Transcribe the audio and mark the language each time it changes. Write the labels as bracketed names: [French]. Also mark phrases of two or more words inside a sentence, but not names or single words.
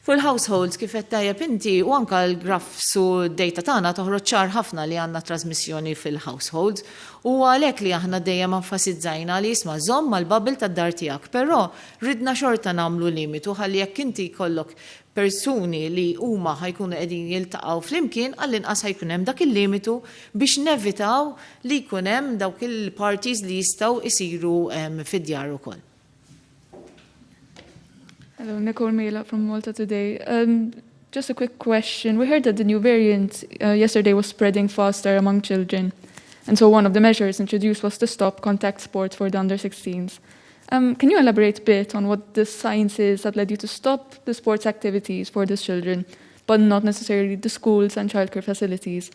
[Maltese] Fuq il-households kif qed tajjeb inti u anke l-graphs u d-data tagħna toħroġ ċar ħafna li għandna trasmissjoni fil-households u għalhekk li aħna dejjem enfasizzajna li jisma' żomm mal-bubble tad-dar tiegħek, però ridna xorta nagħmlu limitu ħalli jekk inti jkollok persuni li huma ħajkunu qegħdin jiltaqgħu flimkien għall-inqas ħajkun hemm dak il-limitu biex nevitaw li jkun hemm dawk il-parties li jistgħu isiru fid-djar ukoll. [English] Hello, Nicole Mela from Malta today. Just a quick question. We heard that the new variant yesterday was spreading faster among children. And so one of the measures introduced was to stop contact sports for the under-16s. Can you elaborate a bit on what the science is that led you to stop the sports activities for these children, but not necessarily the schools and childcare facilities?